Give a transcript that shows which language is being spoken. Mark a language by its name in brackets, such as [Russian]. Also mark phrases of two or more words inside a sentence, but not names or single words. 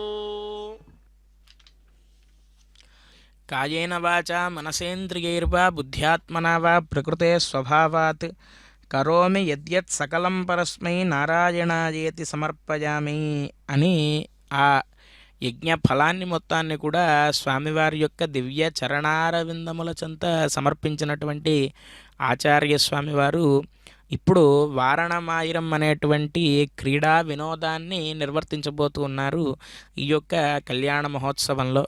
[Sanskrit] कायेन वाचा मनसेन्द्रियैर्वा बुद्ध्यात्मना वा प्रकृते स्वभावात् करोमि यद्यत् सकलं परस्मै నారాయణాయేతి సమర్పయామి [Telugu] అని ఆ యజ్ఞ ఫలాన్ని మొత్తాన్ని కూడా స్వామివారి యొక్క దివ్య చరణారవిందముల చెంత సమర్పించినటువంటి ఆచార్య స్వామివారు ఇప్పుడు వారణమాయిరం అనేటువంటి క్రీడా వినోదాన్ని నిర్వర్తించబోతూ ఉన్నారు ఈ యొక్క కళ్యాణ మహోత్సవంలో.